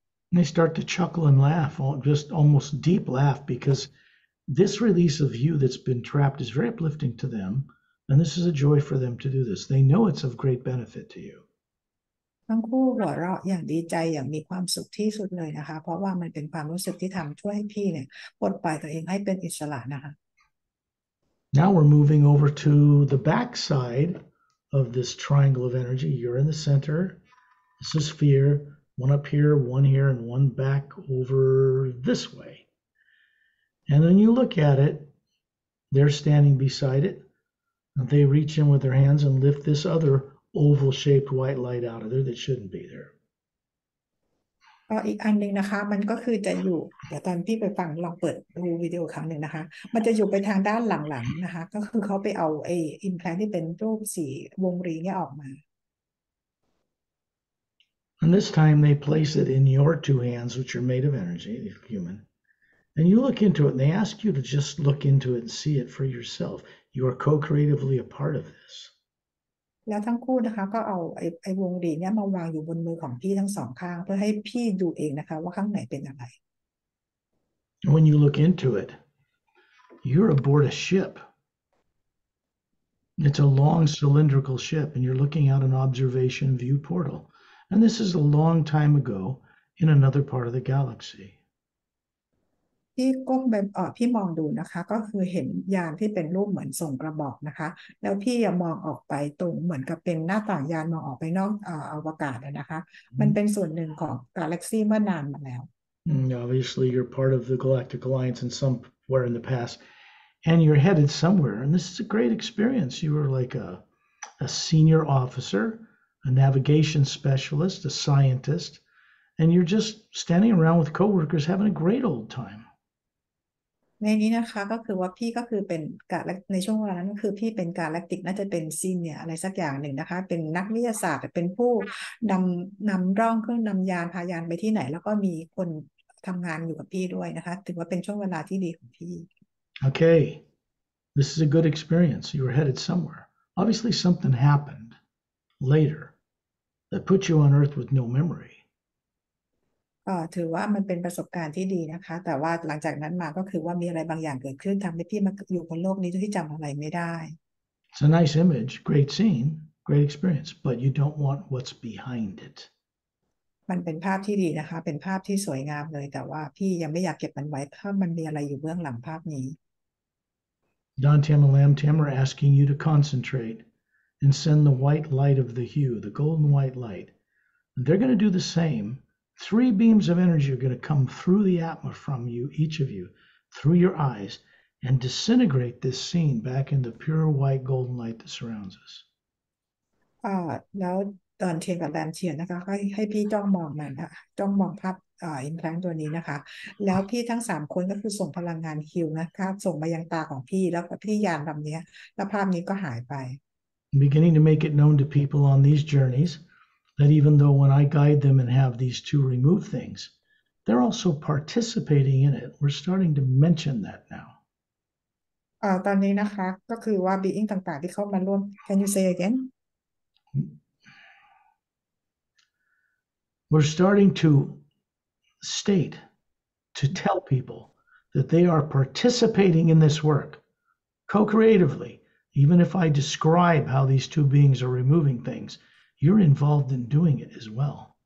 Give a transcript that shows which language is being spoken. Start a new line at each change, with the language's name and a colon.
English: And they start to chuckle and laugh, just almost deep laugh, because this release of you that's been trapped is very uplifting to them. And this is a joy for them to do this. They know it's of great benefit to you.
Thai: ทั้งคู่หัวเราะอย่างดีใจอย่างมีความสุขที่สุดเลยนะคะเพราะว่ามันเป็นความรู้สึกที่ทำช่วยให้พี่เนี่ยปลดปล่อยตัวเองให้เป็นอิสระนะคะ
English: Now we're moving over to the back side of this triangle of energy. You're in the center. This is sphere. One up here, one here, and one back over this way. And then you look at it. They're standing beside it. And they reach in with their hands and lift this other oval-shaped white light out of there that shouldn't be there.
Thai: ก็อีกอันหนึ่งนะคะมันก็คือจะอยู่เดี๋ยวตอนพี่ไปฟังลองเปิดดูวิดีโอครั้งหนึ่งนะคะมันจะอยู่ไปทางด้านหลังๆนะคะก็คือเขาไปเอาไอ้อิมแพลนที่เป็นรูปสีวงรีเนี่ยออกมา
English: And this time they place it in your two hands, which are made of energy, human. And you look into it, and they ask you to just look into it and see it for yourself. You are co-creatively a part of this.
Thai: แล้วทั้งคู่นะคะก็เอาไอ้วงรีเนี่ยมาวางอยู่บนมือของพี่ทั้งสองข้างเพื่อให้พี่ดูเองนะคะว่าข้างไหนเป็นอะไร
English: When you look into it, you're aboard a ship. It's a long cylindrical ship, and you're looking out an observation view portal. And this is a long time ago in another part of the galaxy.
Thai: พี่ก้มไปพี่มองดูนะคะก็คือเห็นยานที่เป็นรูปเหมือนส่งกระบอกนะคะแล้วพี่มองออกไปตรงเหมือนกับเป็นหน้าต่างยานมองออกไปนอกอวกาศนะคะมันเป็นส่วนหนึ่งของกาแล็กซีเมื่อนานมาแล้ว
English: Obviously, you're part of the Galactic Alliance in somewhere in the past, and you're headed somewhere. And this is a great experience. You were like a senior officer, a navigation specialist, a scientist, and you're just standing around with coworkers having a great old time.
Thai: ในนี้นะคะก็คือว่าพี่ก็คือเป็นในช่วงเวลานั้นก็คือพี่เป็นกาแล็กติกน่าจะเป็นซีเนียอะไรสักอย่างหนึ่งนะคะเป็นนักวิทยาศาสตร์เป็นผู้นำร่องเครื่องนำยานพายานไปที่ไหนแล้วก็มีคนทำงานอยู่กับพี่ด้วยนะคะถือว่าเป็นช่วงเวลาที่ดีของพี่
English: Okay, this is a good experience. You were headed somewhere. Obviously, something happened later that put you on Earth with no memory.
Thai: ถือว่ามันเป็นประสบการณ์ที่ดีนะคะแต่ว่าหลังจากนั้นมาก็คือว่ามีอะไรบางอย่างเกิดขึ้นทำให้พี่มาอยู่บนโลกนี้ที่จำอะไรไม่ได้
English: It's a nice image, great scene, great experience, but you don't want what's behind it.
Thai: มันเป็นภาพที่ดีนะคะเป็นภาพที่สวยงามเลยแต่ว่าพี่ยังไม่อยากเก็บมันไว้ถ้ามันมีอะไรอยู่เบื้องหลังภาพนี้
English: Don Tam and Lam Tam are asking you to concentrate and send the white light of the hue, the golden white light. And they're going to do the same. 3 beams of energy are going to come through the atma from you, each of you, through your eyes, and disintegrate this scene back into pure white golden light that surrounds us.
Thai: แล้วตอนเทียนกับแรมเทียนนะคะให้พี่จ้องมองมันนะคะจ้องมองภาพอินแพลนตัวนี้นะคะแล้วพี่ทั้ง3 คนก็คือส่งพลังงานฮิวนะคะส่งมายังตาของพี่แล้วพี่ยานลำนี้แล้วภาพนี้ก็หายไป
English: Beginning to make it known to people on these journeys that even though when I guide them and have these two remove things, they're also participating in it. We're starting to mention that now.
Thai: ตอนนี้นะคะก็คือว่า being ต่างๆที่เข้ามาร่วม
English: Can you say again? We're starting to state, to tell people that they are participating in this work co-creatively. Even if I describe how these two beings are removing things, you're involved in doing it as well.